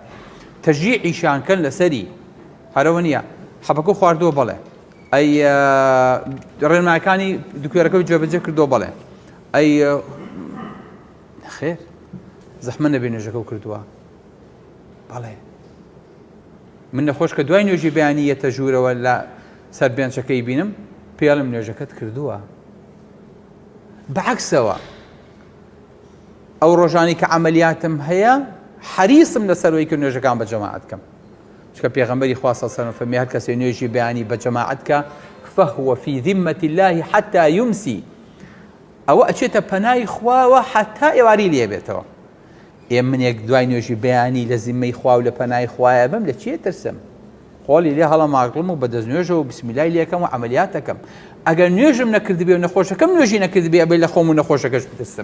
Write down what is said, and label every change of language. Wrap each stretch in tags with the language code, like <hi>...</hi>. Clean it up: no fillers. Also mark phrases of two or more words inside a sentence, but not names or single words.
<ckb>تەشجیعیشانکەن لەسەری هەرەوە نییە حەبەکە خواردووە بەڵێ ئەی ڕێنمایەکانی دکتۆرەکە جێبەجێ کردووە بەڵێ ئەی خێر زەحمە نەبێ نوێژەکە و کردووە بەڵێ من نەخۆش کە دوای نوێژی بەیانیەتە ژوورەوە لە سەر بێنچەکەی بینم پێڵم نوێژەکەت کردووە. بەعەکسەوە ئەو ڕۆژانی کە عەمەلیاتم هەیە حەریصم لەسەرەوەی کە نوێژەکان بە جەماعەت بکەم. چونکە پێغەمبەری خوا</ckb> <ar>صلی الله علیه و سلم</ar> <ckb>فەرمی هەر کەسێ نوێژی بەیانی بە جەماعەت کە</ckb> <ar>فهو في ذمة الله حتى يمسي.</ar> <ckb>ئەوە ئەچێتە پەنای خواوە حتا ئێواری لێ بێتەوە. منێک دوای نوێژی بەیانی لە زیممەی خوا و لە پەنای خوایە بم لە چیە ترسم؟ خۆڵی لێ هەڵە ماگڵم و بە دەستنوێژەوە و بسمیلای لێکەم و عەمەلیاتەکەم. ئەگەر نوێژم نەکردبێ و نەخۆشەکەم نوێژی نەکردبێ ئەبێ لە خۆم و نەخۆشەکەش بترسم.</ckb>